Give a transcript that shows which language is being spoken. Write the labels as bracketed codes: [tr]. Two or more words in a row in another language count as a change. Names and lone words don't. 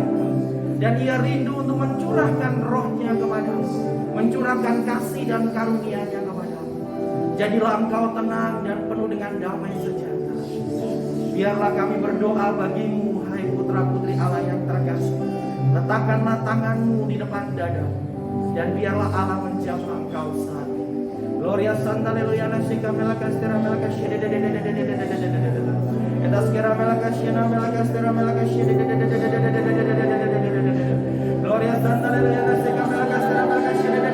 [id] Dan Ia rindu untuk mencurahkan rohnya kepadamu, mencurahkan kasih dan karunia-Nya kepadamu. Jadilah engkau tenang dan penuh dengan damai sejahtera. Biarlah kami berdoa bagimu, hai putra-putri Allah yang terkasih. Letakkanlah tanganmu di depan dada, dan biarlah Allah menjamah engkau saat ini. Gloria Santa Haleluya Nasika Melakastera Melakashia Etaskera Melakashia Melakastera Melakashia Gloria Santa Haleluya Nasika Melakastera Melakashia